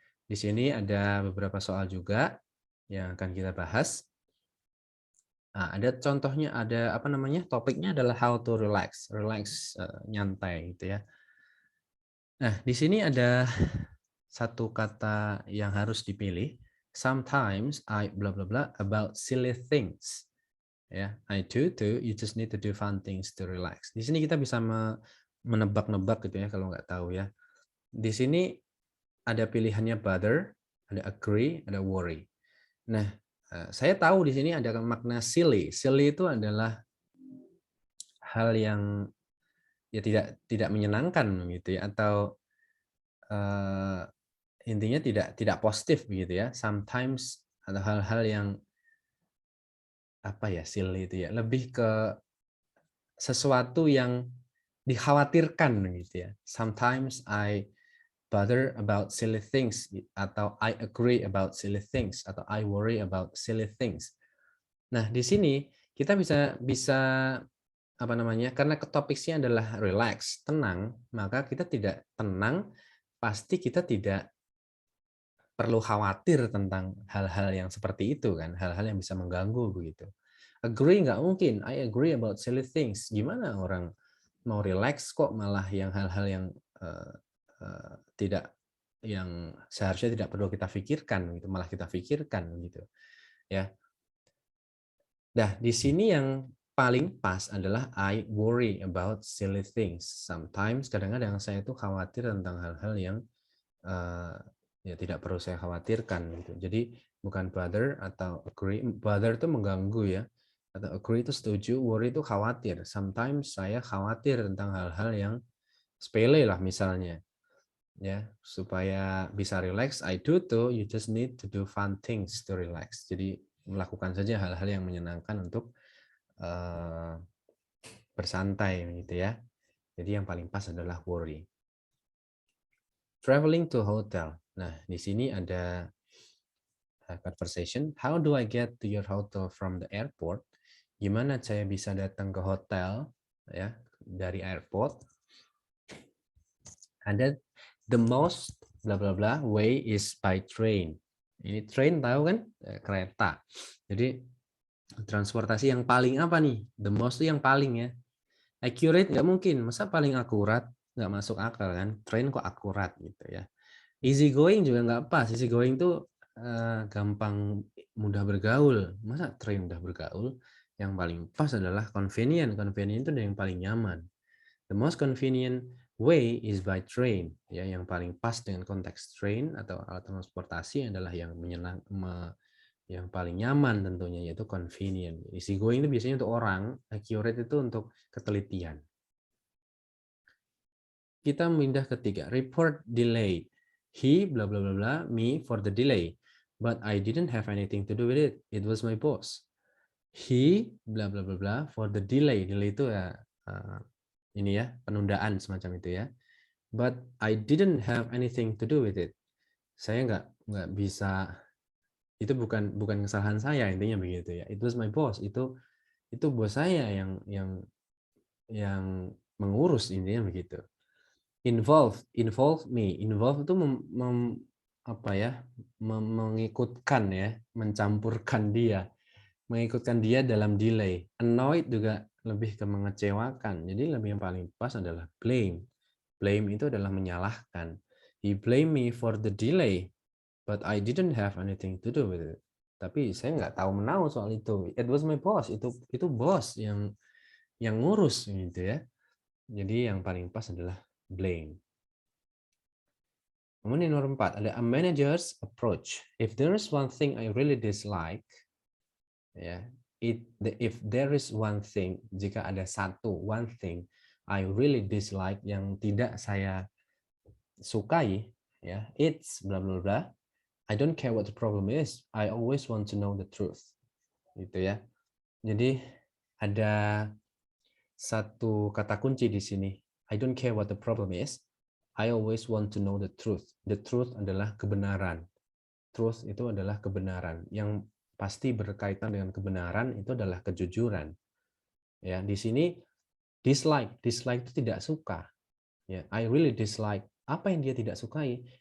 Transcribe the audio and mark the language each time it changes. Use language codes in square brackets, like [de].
[id] Di sini ada beberapa soal juga yang akan kita bahas. Nah, ada contohnya, ada apa namanya? Topiknya adalah [en] how to relax, [id] nyantai gitu ya. Nah, di sini ada satu kata yang harus dipilih. [en] Sometimes I blah blah blah about silly things. Ya, I do too. You just need to do fun things to relax. [id] Di sini kita bisa menebak-nebak gitu ya kalau nggak tahu ya. Di sini ada pilihannya bother, ada agree, ada worry. Nah, saya tahu di sini ada makna silly. Silly itu adalah hal yang ya tidak menyenangkan gitu ya, atau intinya tidak positif begitu ya. Sometimes ada hal-hal yang apa ya, silly itu ya, lebih ke sesuatu yang dikhawatirkan gitu ya. [en] Sometimes I bother about silly things, [id] atau [en] I agree about silly things, atau I worry about silly things. [id] Nah, di sini kita bisa apa namanya? Karena topiknya adalah relax, tenang, maka kita tidak tenang, pasti kita tidak perlu khawatir tentang hal-hal yang seperti itu kan, hal-hal yang bisa mengganggu begitu. [en] Agree [id] nggak mungkin, [en] I agree about silly things. [id] Gimana orang mau relax kok malah yang hal-hal yang tidak, yang seharusnya tidak perlu kita pikirkan gitu, malah kita pikirkan gitu ya. Nah, di sini yang paling pas adalah [en] I worry about silly things. [id] Sometimes kadang-kadang saya itu khawatir tentang hal-hal yang ya tidak perlu saya khawatirkan gitu. Jadi bukan bother atau agree. Bother itu mengganggu ya. Atau agree itu setuju, worry itu khawatir. Sometimes saya khawatir tentang hal-hal yang sepele lah misalnya. Ya, supaya bisa [en] relax, I do too, you just need to do fun things to relax. [id] Jadi melakukan saja hal-hal yang menyenangkan untuk bersantai gitu ya. Jadi yang paling pas adalah worry. [en] Traveling to hotel. [id] Nah, di sini ada conversation. [en] How do I get to your hotel from the airport? [id] Gimana saya bisa datang ke hotel ya dari airport? Ada [en] the most bla bla bla way is by train. [id] Ini train tahu kan? Kereta. Jadi transportasi yang paling apa nih? The most itu yang paling ya. Accurate nggak mungkin. Masa paling akurat? Nggak masuk akal kan? Train kok akurat gitu ya. Easy going juga nggak pas. Easy going tuh gampang mudah bergaul. Masa train mudah bergaul? Yang paling pas adalah convenient. Convenient itu yang paling nyaman. [en] The most convenient way is by train. [id] Ya, yang paling pas dengan konteks train atau alat transportasi adalah yang yang paling nyaman tentunya, yaitu convenient. Easy going itu biasanya untuk orang, accurate itu untuk ketelitian. Kita pindah ke 3, report delay. [en] He bla bla bla bla me for the delay, but I didn't have anything to do with it. It was my boss. He bla bla bla bla for the delay. [id] Delay itu ya ini ya, penundaan semacam itu ya. [en] But I didn't have anything to do with it. [id] Saya nggak bisa, itu bukan kesalahan saya, intinya begitu ya. [en] It was my boss. [id] Itu bos saya yang mengurus, intinya begitu. [en] Involve me. [id] Involve itu apa ya? Mengikutkan ya, mencampurkan dia. Mengikutkan dia dalam delay. Annoyed juga lebih ke mengecewakan. Jadi lebih yang paling pas adalah blame. Blame itu adalah menyalahkan. [en] He blame me for the delay, but I didn't have anything to do with it. [id] Tapi saya nggak tahu menahu soal itu. [en] It was my boss. [id] Itu bos yang ngurus gitu ya. Jadi yang paling pas adalah blame. [en] Kemudian nomor 4 ada a manager's approach. If there is one thing I really dislike, ya, if there is one thing, [id] jika ada [en] one thing I really dislike [id] yang tidak saya sukai, [en] ya, it's bla bla bla. I don't care what the problem is. I always want to know the truth. [id] Gitu ya. Jadi ada satu kata kunci di sini. [en] I don't care what the problem is. I always want to know the truth. [id] The truth adalah kebenaran. Truth itu adalah kebenaran. Yang pasti berkaitan dengan kebenaran itu adalah kejujuran. Ya, di sini dislike. Dislike itu tidak suka. Ya, [en] I really dislike. [id] Apa yang dia tidak sukai?